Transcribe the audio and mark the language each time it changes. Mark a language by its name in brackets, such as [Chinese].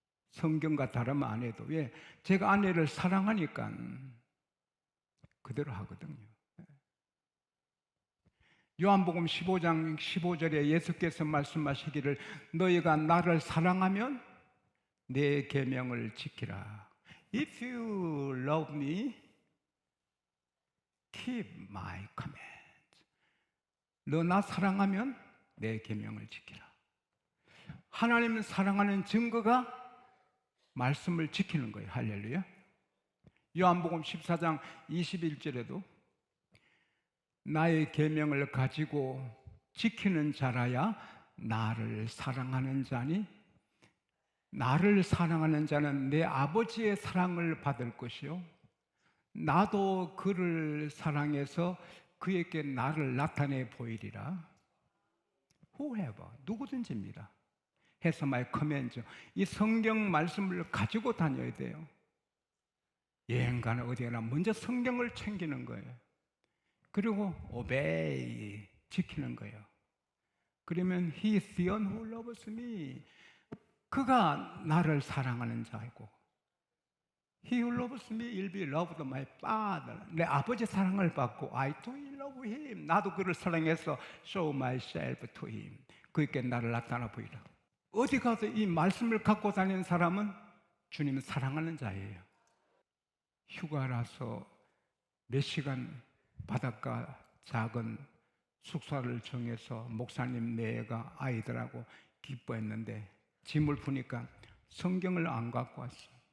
[Korean] 성경과 다르면 안 해도. 왜? 제가 아내를 사랑하니까 그대로 하거든요. 요한복음 15장 15절에 예수께서 말씀하시기를 너희가 나를 사랑하면 내 계명을 지키라. [English] If you love me, keep my command. [Korean] 너 나 사랑하면 내 계명을 지키라. 하나님을 사랑하는 증거가 말씀을 지키는 거예요. 할렐루야. 요한복음 14장 21절에도 나의 계명을 가지고 지키는 자라야 나를 사랑하는 자니 나를 사랑하는 자는 내 아버지의 사랑을 받을 것이요 나도 그를 사랑해서 그에게 나를 나타내 보이리라. Whoever, 누구든지입니다. [English] 해서 마이 커맨즈. [Korean] 이 성경 말씀을 가지고 다녀야 돼요. 여행 가나 어디 가나 먼저 성경을 챙기는 거예요. 그리고 오베이, 지키는 거예요. 그러면 [English] He is the one who loves me. [Korean] 그가 나를 사랑하는 자이고, [English] He who loves me will be loved by my Father. [Korean] 내 아버지 사랑을 받고 [English] I too love him. [Korean] 나도 그를 사랑해서 [English] show myself to him. [Korean] 그에게 나를 나타나 보이라. 어디 가서 이 말씀을 갖고 다니는 사람은 주님을 사랑하는 자예요. 휴가라서 몇 시간 바닷가 작은 숙소를 정해서 목사님 네가 아이들하고 기뻐했는데 짐을 푸니까 성경을 안 갖고 왔어.